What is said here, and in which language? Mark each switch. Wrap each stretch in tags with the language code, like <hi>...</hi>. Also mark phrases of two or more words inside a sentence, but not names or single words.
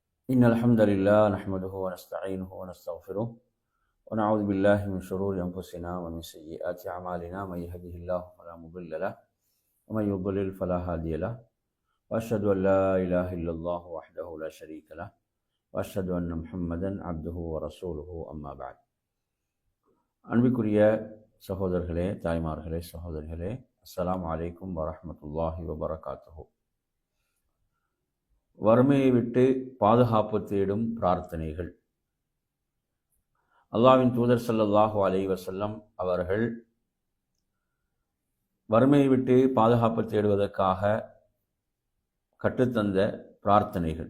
<ar>إن الحمد لله نحمده ونستعينه ونستغفره ونعوذ بالله من شرور أنفسنا ومن سيئات أعمالنا من يهده الله فلا مضل له ومن يضلل فلا هادي له وأشهد أن لا إله إلا الله وحده لا شريك له وأشهد أن محمدا عبده ورسوله أما بعد.</ar> <ta>அன்பிற்குரிய சகோதரர்களே, தாய்மார்களே, சகோதரிகளே,</ta> <ar>السلام عليكم ورحمة الله وبركاته.</ar> <ta>வறுமையை விட்டு பாதுகாப்பு தேடும் பிரார்த்தனைகள். அல்லாஹ்வின் தூதர்</ta> <ar>صلى الله عليه وسلم</ar> <ta>அவர்கள் வறுமையை விட்டு பாதுகாப்பு தேடுவதற்காக கற்றுத்தந்த பிரார்த்தனைகள்.</ta>